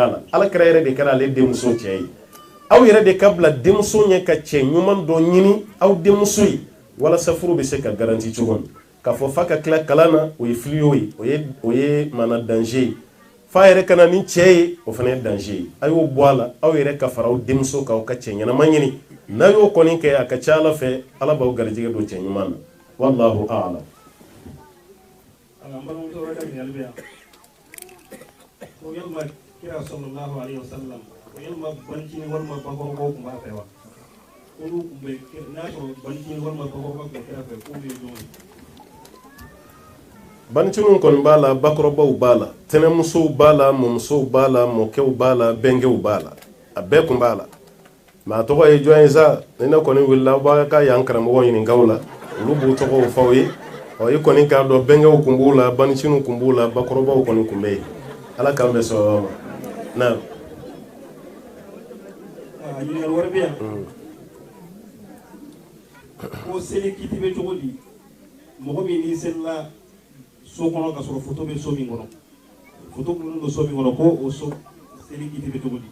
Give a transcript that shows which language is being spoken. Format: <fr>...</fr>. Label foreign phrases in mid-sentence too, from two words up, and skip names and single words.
<bm>la Alakira yɛrɛ de kɛra ale denmuso cɛ ye aw yɛrɛ de ka bila denmuso ɲɛ ka cɛ ɲuman dɔ ɲini aw denmuso ye walasa furu bɛ se ka garanti cogo min k'a fɔ f'a ka tila kalan na o ye filiyo ye o ye maana danger ye f'a yɛrɛ ka na ni cɛ ye o fana ye danger ye a y'o bɔ a la aw yɛrɛ ka fara aw denmuso k'aw ka cɛ ɲɛnama ɲini n'a y'o kɔni kɛ a ka ca Ala fɛ Ala b'aw garijɛgɛ don cɛ ɲuman na</bm> <ar>والله أعلم.</ar> <bm>Ko yalma kira</bm> <ar>صلى الله عليه وسلم</ar> <bm>ko yalma bancini walma bagorgo ko ba fewa ko lu be na ko bancini walma bagorgo ko kira fe ko be don bancini kon bala bakorobaw bala tenemuso bala momso bala mokew bala bengew bala a bɛɛ kun bala ma tɔgɔ ye jɔn za ne kɔni willa ba ka yan karamɔgɔ ɲini gawla olu b'u tɔgɔw fɔ ye i kɔni k'a dɔn bengew kun b'u la banciniw kun b'u la bakorobaw kɔni kun bɛ yen Ala k'an bɛ sɔrɔ ma na ɲininkali wɛrɛ bɛ yan ko seli kiti bɛ cogo di mɔgɔ min n'i selila so kɔnɔ ka sɔrɔ foto bɛ so min kɔnɔ foto minnu bɛ so min kɔnɔ ko o so seli kiti bɛ cogo di</bm>